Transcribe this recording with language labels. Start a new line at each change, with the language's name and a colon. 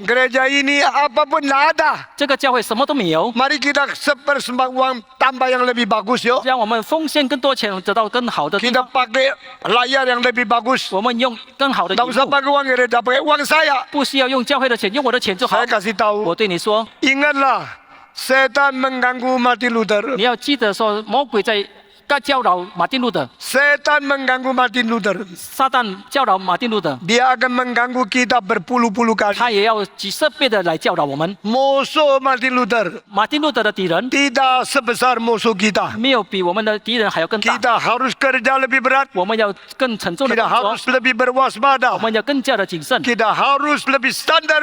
Indonesian: Gereja ini apapun tidak ada.
Chinese: 这个教会什么都没有，
Indonesian: Mari kita sepersembah uang tambah yang lebih bagus yuk.
Chinese: 让我们奉献更多钱，得到更好的地
Indonesian: Kita
Chinese: 方。
Indonesian: pakai layar yang lebih bagus.
Chinese: 我们用更好的
Indonesian: Tidak
Chinese: 礼
Indonesian: usah
Chinese: 物，
Indonesian: pakai uang gereja, pakai uang saya.
Chinese: 不需要用教会的钱，用我的钱就好
Indonesian: Saya。 kasih tahu.
Chinese: 我对你说，
Indonesian: Ingatlah, setan mengganggu Martin Luther.
Chinese: 你要记得说，魔鬼在教导马丁路德，
Indonesian: Setan mengganggu Martin Luther.
Chinese: 撒旦教导马丁路德，
Indonesian: Dia akan mengganggu kita berpuluh-puluh kali.
Chinese: 他也要几十倍的来教导我们。
Indonesian: Musuh Martin Luther
Chinese: 马丁路德的敌人
Indonesian: tidak sebesar musuh kita.
Chinese: 没有比我们的敌人还要更大，
Indonesian: Kita harus kerja lebih berat.
Chinese: 我们要更沉重的
Indonesian: Kita
Chinese: 工作，
Indonesian: harus lebih
Chinese: 我
Indonesian: berwaspada.
Chinese: 们要更加的谨慎，
Indonesian: Kita harus lebih standar